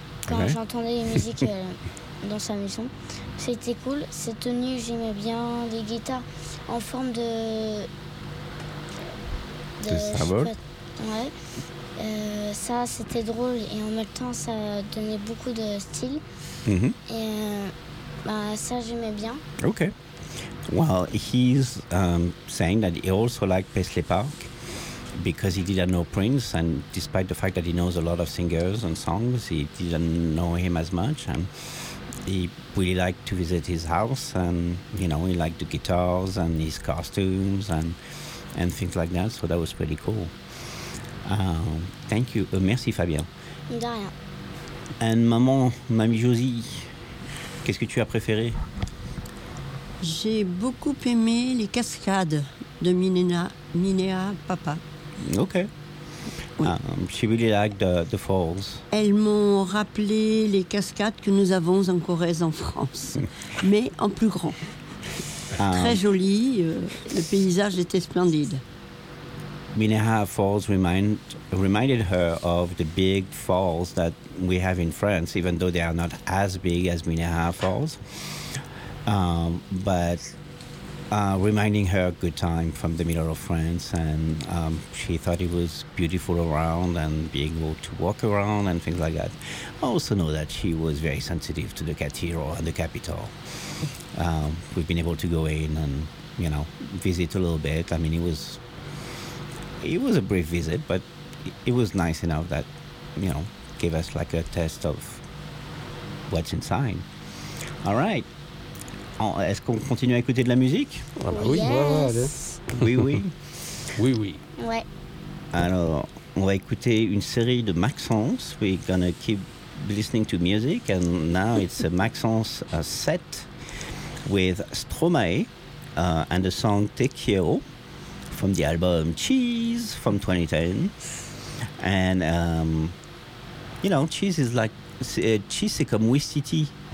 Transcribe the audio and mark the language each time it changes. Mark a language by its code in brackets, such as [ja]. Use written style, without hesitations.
[fr] Quand j'entendais les musiques dans sa maison, c'était cool. Cette tenue, j'aimais bien, les guitares en forme de symbole. Ouais. Ça, c'était drôle et en même temps, ça donnait beaucoup de style. Et ça, j'aimais bien. Ok. [en] Well, he's saying that he also liked Paisley Park. Because he didn't know Prince, and despite the fact that he knows a lot of singers and songs, he didn't know him as much, and he really liked to visit his house, and you know, he liked the guitars and his costumes and things like that, so that was pretty cool. Thank you. [fr] Merci, [en] Fabien. [fr] De rien. And maman, mamie Josie, qu'est-ce que tu as préféré? J'ai beaucoup aimé les cascades de Minéa Papa. [en] Okay. She really liked the falls. [fr] Elles m'ont rappelé les cascades que nous avons en Corrèze en France, mais en plus grand. Très joli, le paysage était splendide. [en] Minnehaha Falls reminded her of the big falls that we have in France, even though they are not as big as Minnehaha Falls. Reminding her a good time from the middle of France, and she thought it was beautiful around and being able to walk around and things like that. I also know that she was very sensitive to the cathedral and the capital. We've been able to go in and, you know, visit a little bit. I mean, it was a brief visit, but it was nice enough that, you know, gave us like a taste of what's inside. All right. [fr] Est-ce qu'on continue à écouter de la musique? Oui. [en] Yes. [fr] Oui, oui. Oui, oui. Ouais. Alors, on va écouter une série de Maxence. [en] We're going to keep listening to music. And now it's a Maxence set with Stromae and the song Te Quiero from the album Cheese from 2010. And, you know, Cheese is like, Cheese, [fr] c'est comme Wistiti.